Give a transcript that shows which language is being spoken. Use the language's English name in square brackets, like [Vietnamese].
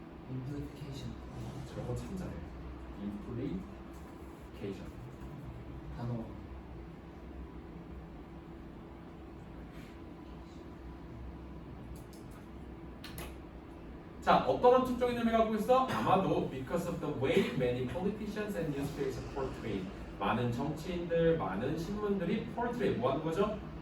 [English] implication [Korean] 저런 거 참 잘해. implication. 단어 자, 어떤 함축적인 의미를 갖고 있어? 아마도 [English] because of the way many politicians and newspapers portray. [Korean] 많은 정치인들, 많은 신문들이 portray 뭐 하는 거죠?